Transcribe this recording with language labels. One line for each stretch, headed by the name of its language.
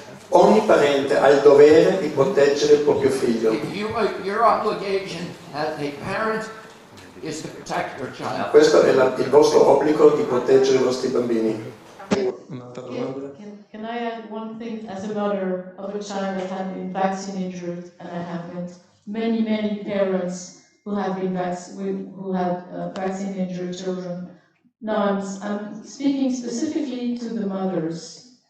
Italian: Ogni parente ha il dovere di proteggere il proprio figlio.
English: Your obligation as a parent is to protect your child.
Italian: Questo è il vostro obbligo di proteggere i vostri bambini.
English: Can I add one thing? As a mother of a child that had been vaccine injured, and I have met many parents who have been vaccine injured children. Now I'm speaking specifically to the mothers.